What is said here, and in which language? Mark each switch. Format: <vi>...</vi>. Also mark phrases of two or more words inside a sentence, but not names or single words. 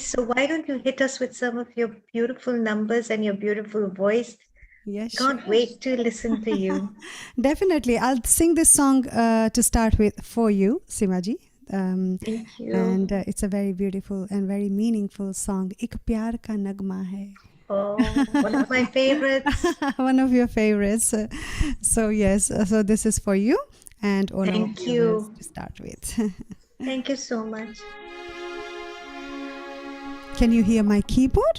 <en>So why don't you hit us with some of your beautiful numbers and your beautiful voice? Yes, Can't wait to listen to you. Definitely. I'll sing this song to start with for you, Simaji. Thank you. And it's a very beautiful and very meaningful song. Ik pyar ka nagma hai. Oh, one of my favorites. One of your favorites. So yes, so this is for you and all our viewers to start with. Thank you so much. Can you hear my keyboard?</en>